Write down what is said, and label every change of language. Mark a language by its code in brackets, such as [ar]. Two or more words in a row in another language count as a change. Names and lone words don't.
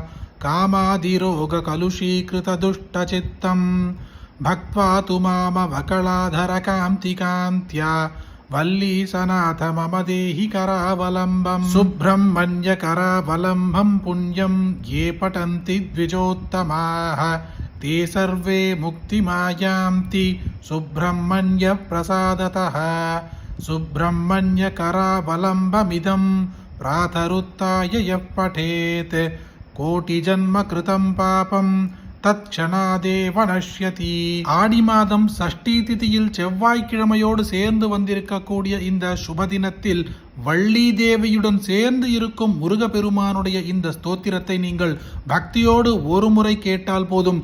[sa] कामादिरोगकलुषीकृतदुष्टचित्तम् भक्त्वा तु मामवकलाधरकान्तिकान्त्या वल्लीसनाथ मम देहि करावलम्बम् सुब्रह्मण्यकरावलम्बम् पुण्यं ये पठन्ति द्विजोत्तमाः ते सर्वे मुक्तिमायान्ति सुब्रह्मण्य प्रसादतः सुब्रह्मण्यकरावलम्बमिदं प्रातरुत्थाय यः पठेत् कोटिजन्म कृतं पापं तत्क्षणादेव नश्यति. [ta] ஆடி மாதம் சஷ்டி திதியில் செவ்வாய்க்கிழமையோடு சேர்ந்து வந்திருக்கக்கூடிய இந்த சுப தினத்தில் வள்ளி தேவியுடன் சேர்ந்து இருக்கும் முருகப்பெருமானுடைய இந்த ஸ்தோத்திரத்தை நீங்கள் பக்தியோடு ஒரு முறை கேட்டால் போதும்.